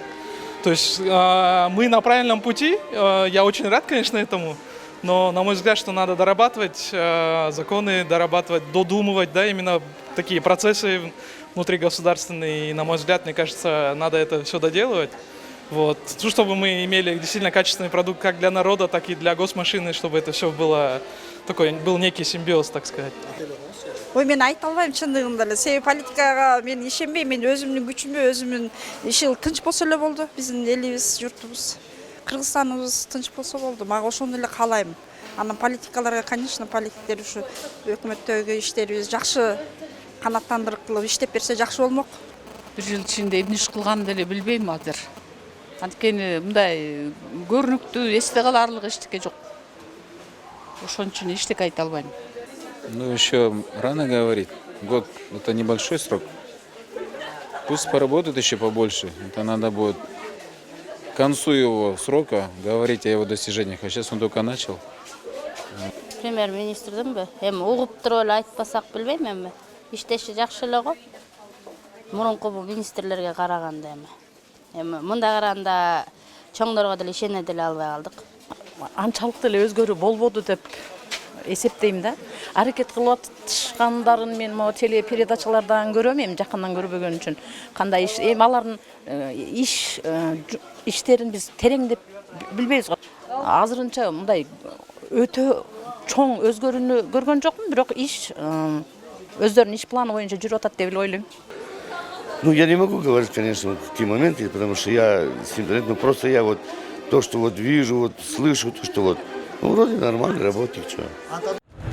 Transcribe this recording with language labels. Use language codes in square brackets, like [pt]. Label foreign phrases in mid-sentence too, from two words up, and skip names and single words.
[ru] То есть мы на правильном пути, я очень рад, конечно, этому, но, на мой взгляд, что надо дорабатывать законы, дорабатывать, додумывать, да, именно такие процессы внутригосударственные, и, на мой взгляд, мне кажется, надо это все доделывать. Вот. Ну, чтобы мы имели действительно качественный продукт как для народа, так и для госмашины, чтобы это все было такой, был некий симбиоз, так сказать. [ky] Ой, мен айта албайм чындыгында эле. Себеби политикага мен ишенбейм. Мен өзүмдүн күчүмө, өзүмдүн иши тынч болсо эле болду. Биздин элибиз, журтубуз, Кыргызстаныбыз тынч болсо болду. Мага ошону эле каалайм. Анан политикаларга, конечно, политиктер ушу өкмөттөгү иштерибиз жакшы канааттандырып кылып иштеп берсе жакшы болмок. Бир жыл ичинде эмне иш кылганымды эле билбейм азыр. Анткени мындай көрүнүктүү эсте каларлык эчтеке жок. Ошон үчүн эчтеке айта албайм. [ru] Ну, еще рано говорить. Год – это небольшой срок. Пусть поработает еще побольше. Это надо будет к концу его срока говорить о его достижениях. А сейчас он только начал. [ky] Премьер-министрдин бе? Эми угуп туруп эле айтпасак билбейм эми. Иштеши жакшы эле го. Мурунку министрлерге караганда эми мындай караганда чоңдорго деле ишене деле албай калдык. Анчалык деле өзгөрүү болбоду деп эсептейм да. Аракет кылып атышкандарын мен могу телепередачалардан көрөм, эми жакындан көрбөгөн үчүн. Кандай иш, эми алардын иштерин биз тереңдеп билбейбиз го. Азырынча мындай өтө чоң өзгөрүүнү көргөн жокмун, бирок иш өздөрүнүн иш планы боюнча жүрүп атат деп эле ойлойм. [ru] Ну, я не могу говорить, конечно, вот такие моменты, потому что я с интернетом, просто я вот то, что вот вижу, вот слышу, то, что вот, ну, вроде нормальный работник, что.